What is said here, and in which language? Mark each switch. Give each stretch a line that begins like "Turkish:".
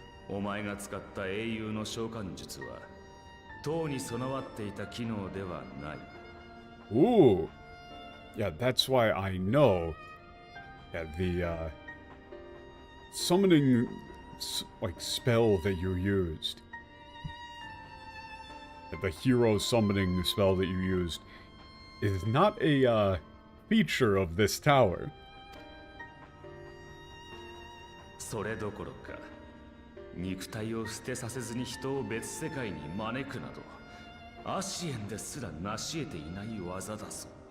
Japanese: お前が使った英雄の召喚術は塔に備わっていた機能ではない。
English: Ooh. Yeah, that's why I know. Yeah, the summoning like spell that you used. The hero summoning spell that you used is not a feature of this tower.
Japanese: それどころか、肉体を捨てさせずに人を別世界に招くなど、アシエンですら成し得ていない技だぞ。